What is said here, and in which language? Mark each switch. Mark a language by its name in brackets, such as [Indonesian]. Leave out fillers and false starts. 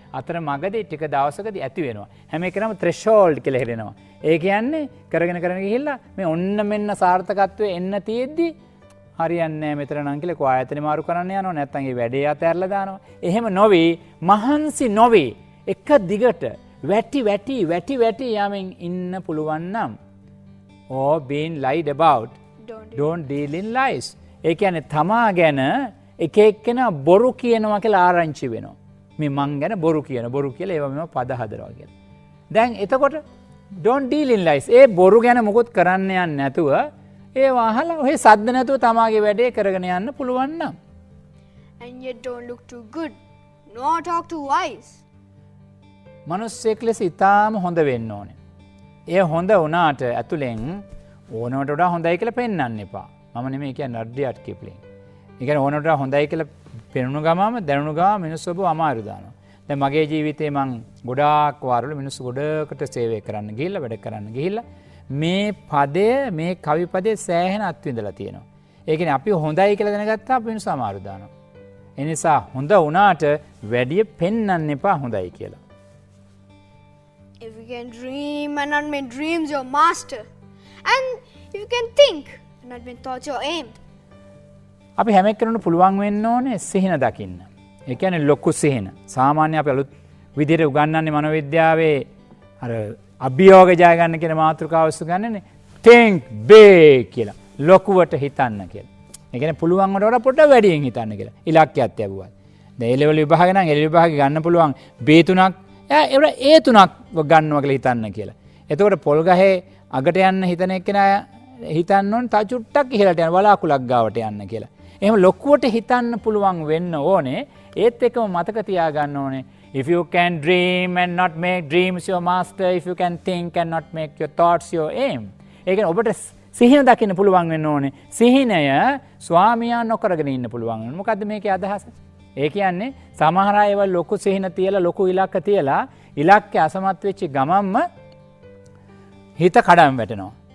[Sinhala] අතර මගදී ටික දවසකදී ඇති වෙනවා. හැම එකනම threshold කියලා හිරෙනවා. ඒ කියන්නේ කරගෙන ගිහිල්ලා මේ ඔන්න මෙන්න සාර්ථකත්වයේ එන්න තියෙද්දි හරියන්නේ මෙතන නම් කියලා කො ආයතනෙ මාරු කරන්න යනවා. නැත්නම් ඒ වැඩේ අතහැරලා දානවා. එහෙම නොවේ, මහන්සි නොවේ. එක දිගට වැටි යමින් ඉන්න පුළුවන් නම් [English] or being lied about, don't deal in lies. [Sinhala] ඒ කියන්නේ තමා ගැන එක එක්කෙනා බොරු කියනවා කියලා ආරංචි වෙනවා. මේ මං ගැන බොරු කියලා ඒවා මෙව පද හදනවා කියලා. දැන් එතකොට [English] don't deal in lies. [Sinhala] ඒ බොරු ගැන මොකොත් කරන්න යන්නේ නැතුව ඒවා අහලා ඔහේ සද්ද නැතුව තමාගේ වැඩේ කරගෙන යන්න පුළුවන් නම්. [English] And yet don't look too good, nor talk too wise. [Sinhala] මනුස්සයෙක් ලෙස ඉතාම හොඳ වෙන්න ඕනේ. ඒ හොඳ වුණාට ඇතුලෙන් ඕනකට වඩා හොඳයි කියලා පෙන්වන්න එපා. මම නෙමෙයි කියන්නේ රඩ්ඩියාට් කිප්ලින්. ඒ කියන්නේ ඕනකට වඩා හොඳයි කියලා පෙනුණු ගමම දැනුණු ගමම මිනිස්සු ඔබ අමාරු දානවා. දැන් මගේ ජීවිතේ මං ගොඩාක් වාරවල මිනිස්සු ගොඩකට සේවය කරන්න ගිහිල්ලා වැඩ කරන්න ගිහිල්ලා මේ පදය, මේ කවි පදේ සෑහෙන අත්විඳලා තියෙනවා. ඒ කියන්නේ අපි හොඳයි කියලා දැනගත්තා අපි මිනිස්සු අමාරු දානවා. ඒ නිසා හොඳ වුණාට වැඩි පෙන්වන්න එපා හොඳයි කියලා. [English] If you can dream and not make dreams your master, and if you can think and not make thoughts your aim. [Sinhala] අපි හැම එක්කෙනෙකුට පුළුවන් වෙන්න ඕනේ සිහින දකින්න. ඒ කියන්නේ ලොකු සිහින. සාමාන්‍ය අපි අලුත් විදිහට උගන්වන්නේ මනෝවිද්‍යාවේ අර අභියෝග ජය ගන්න කියන මාතෘකාව උගන්වන්නේ [English] think big [Sinhala] කියලා. ලොකුවට හිතන්න කියලා. ඒ කියන්නේ පුළුවන් වට වඩා පොඩ්ඩක් වැඩියෙන් හිතන්න කියලා. ඉලක්කයක් තියුවා. දැන් A level විභාග නම් A level විභාගෙ ගන්න පුළුවන් B3ක් ඒ තුනක් ගන්නවා කියලා හිතන්න කියලා. එතකොට පොල් ගහේ අගට යන්න හිතන එක්කෙනා හිතන්න ඕනේ තා චුට්ටක් ඉහළට යන වලාකුලක් ගාවට යන්න කියලා. එහෙම ලොකුවට හිතන්න පුළුවන් වෙන්න ඕනේ. ඒත් එක්කම මතක තියාගන්න ඕනේ [English] if you can dream and not make dreams your master, if you can think and not make your thoughts your aim. [Sinhala] ඒ කියන්නේ ඔබට සිහින දකින්න පුළුවන් වෙන්න ඕනේ. සිහිනය ස්වාමියා නොකරගෙන ඉන්න පුළුවන් වෙනවා. මොකද්ද මේකේ අදහස? ඒ කියන්නේ සමහර අය ඒවා ලොකු සිහින තියලා ලොකු ඉලක්ක තියලා ඉලක්කය අසමත් වෙච්ච ගමන්ම හිත කඩම් වැටෙනවා.